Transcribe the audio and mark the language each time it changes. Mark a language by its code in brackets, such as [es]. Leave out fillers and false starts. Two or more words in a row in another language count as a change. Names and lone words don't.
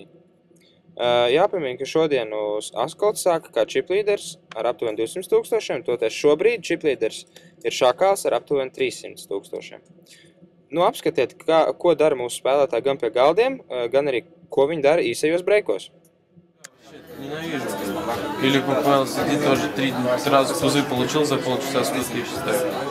[lv] Jāpiemina, ka šodien uz Askolts sāka kā čiplīders ar aptuveni 200 000, toties šobrīd čiplīders ir Šakāls ar aptuveni 300 000. Nu, apskatiet, ko dara mūsu spēlētāji gan pie galdiem, gan arī, ko viņi dara īsajos breikos. [ru] Ненавижу. Или Павел сидит тоже 3 дня, сразу пузы получил, за полчаса скидки считает.